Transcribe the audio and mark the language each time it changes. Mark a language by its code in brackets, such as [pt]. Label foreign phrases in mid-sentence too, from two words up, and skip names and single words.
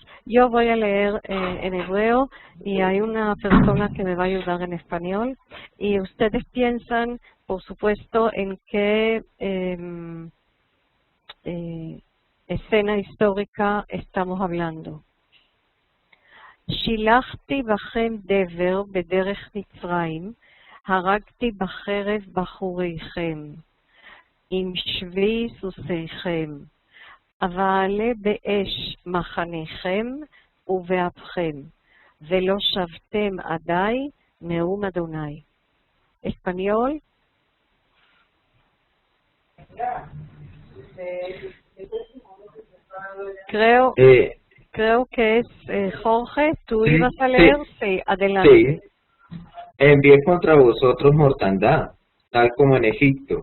[es] Yo voy a leer en hebreo y hay una persona que me va a ayudar en español. Y ustedes piensan, por supuesto, en qué escena histórica estamos hablando. [he] שילחתי בכם דבר בדרך מצרים, הרגתי בחרב בחוריכם, עם שבי סוסיכם, אבעלה באש מחניכם ובאפכם, ולא שבתם עדיי נאום אדוני. [es] español. Creo que es Jorge, tú ibas a leer, sí, adelante. Sí, envié contra vosotros mortandad, tal como en Egipto.